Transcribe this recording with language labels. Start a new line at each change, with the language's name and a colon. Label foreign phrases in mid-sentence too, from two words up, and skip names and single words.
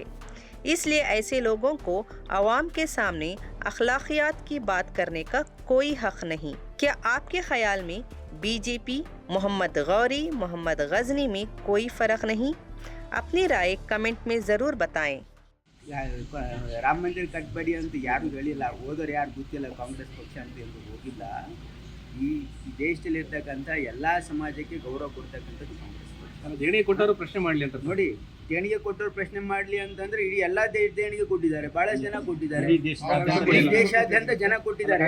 Hindi: इसलिए ऐसे लोगों को आवाम के सामने अखलाकियात की बात करने का कोई हक नहीं। क्या आपके ख्याल में बीजेपी, मोहम्मद गौरी, मोहम्मद गजनी में कोई फ़र्क नहीं? अपनी राय कमेंट में ज़रूर बताएं।
Kannada: ರಾಮ ಮಂದಿರ ಕಟ್ಟಬೇಡಿ ಅಂತ ಯಾರು ಹೇಳಿಲ್ಲ, ಹೋದವ್ರು ಯಾರು ಗೊತ್ತಿಲ್ಲ, ಕಾಂಗ್ರೆಸ್ ಪಕ್ಷ ಅಂತ ಎಂದು ಹೋಗಿಲ್ಲ. ಈ ದೇಶದಲ್ಲಿರ್ತಕ್ಕಂಥ ಎಲ್ಲ ಸಮಾಜಕ್ಕೆ ಗೌರವ ಕೊಡ್ತಕ್ಕಂಥದ್ದು ಕಾಂಗ್ರೆಸ್ ಪಕ್ಷ. ದೇಣಿಗೆ ಕೊಟ್ಟವರು ಪ್ರಶ್ನೆ ಮಾಡಲಿ ಅಂತ ನೋಡಿ, ದೇಣಿಗೆ ಕೊಟ್ಟವ್ರು ಪ್ರಶ್ನೆ ಮಾಡಲಿ ಅಂತಂದ್ರೆ ಇಡೀ ಎಲ್ಲ ದೇಣಿಗೆ ಕೊಟ್ಟಿದ್ದಾರೆ, ಬಹಳಷ್ಟು ಜನ ಕೊಟ್ಟಿದ್ದಾರೆ, ದೇಶಾದ್ಯಂತ ಜನ ಕೊಟ್ಟಿದ್ದಾರೆ.